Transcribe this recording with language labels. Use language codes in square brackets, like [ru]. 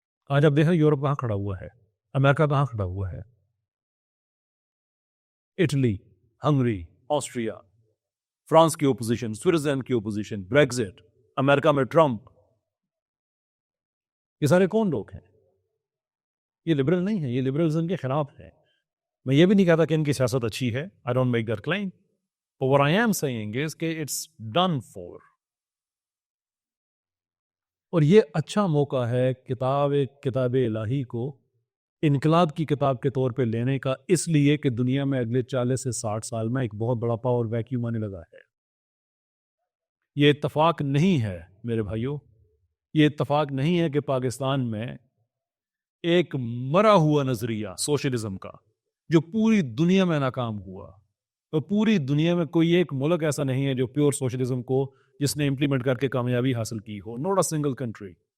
[ur] آج آپ دیکھیں یورپ کہاں کھڑا ہوا ہے، امریکہ کہاں کھڑا ہوا ہے، اٹلی، ہنگری، آسٹریا، فرانس کی اپوزیشن، سوئٹزرلینڈ کی اپوزیشن، بریگزٹ، امریکہ میں ٹرمپ. یہ سارے کون لوگ ہیں؟ یہ لبرل نہیں ہے، یہ لبرلزم کے خلاف ہے. میں یہ بھی نہیں کہتا کہ ان کی سیاست اچھی ہے. [en] I don't make that claim. But what I am saying is [ur] کہ [en] it's done for. [ur] اور یہ اچھا موقع ہے کتاب الہی کو انقلاب کی کتاب کے طور پہ لینے کا، اس لیے کہ دنیا میں اگلے 40 سے 60 سال میں ایک بہت بڑا پاور ویکیوم آنے لگا ہے. یہ اتفاق نہیں ہے میرے بھائیوں، یہ اتفاق نہیں ہے کہ پاکستان میں ایک مرا ہوا نظریہ سوشلزم کا جو پوری دنیا میں ناکام ہوا، اور پوری دنیا میں کوئی ایک ملک ایسا نہیں ہے جو پیور سوشلزم کو جس نے امپلیمنٹ کر کے کامیابی حاصل کی ہو. [en] Not a single country.